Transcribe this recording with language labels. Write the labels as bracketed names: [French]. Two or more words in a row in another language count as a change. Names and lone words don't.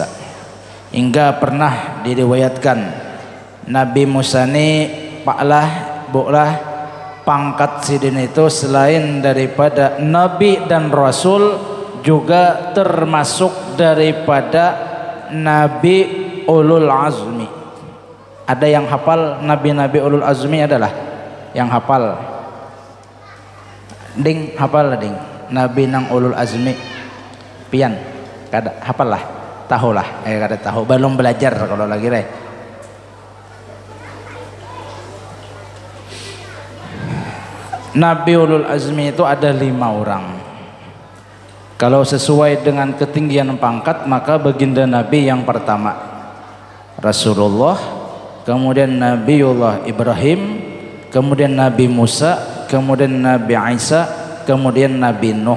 [Indonesian] Hingga pernah diriwayatkan Nabi Musa ini bulah pangkat sidin itu selain daripada Nabi dan Rasul juga termasuk daripada Nabi Ulul Azmi. Ada yang hafal Nabi-Nabi Ulul Azmi adalah yang hafal? [Banjar] Ding, hafal lah ding. Nabi nang Ulul Azmi. Pian, kada hafal lah, tahu lah. Kada tahu, belum belajar kalau lagi deh. [Indonesian] Nabi Ulul Azmi itu ada 5 orang. Kalau sesuai dengan ketinggian pangkat, maka baginda Nabi yang pertama Rasulullah, kemudian Nabiullah Ibrahim, kemudian Nabi Musa, kemudian Nabi Isa, kemudian Nabi Nuh.